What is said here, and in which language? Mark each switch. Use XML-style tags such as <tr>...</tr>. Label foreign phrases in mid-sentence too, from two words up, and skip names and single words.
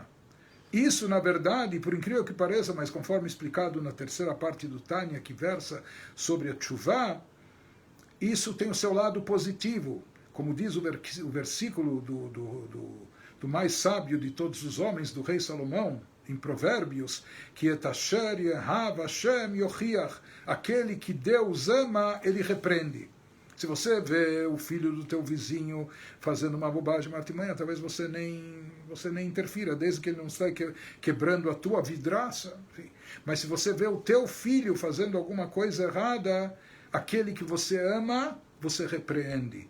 <pt>Isso, na verdade, por incrível que pareça, mas conforme explicado na terceira parte do Tânia, que versa sobre a Tchuvá, isso tem o seu lado positivo, como diz o versículo do mais sábio de todos os homens, do rei Salomão, em Provérbios, que</pt> <he>את אשר יאהב השם יוכיח,</he> <pt>aquele que Deus ama, ele repreende. Se você vê o filho do teu vizinho fazendo uma bobagem, uma artimanha, talvez você nem interfira, desde que ele não está quebrando a tua vidraça. Enfim. Mas se você vê o teu filho fazendo alguma coisa errada, aquele que você ama, você repreende.</pt>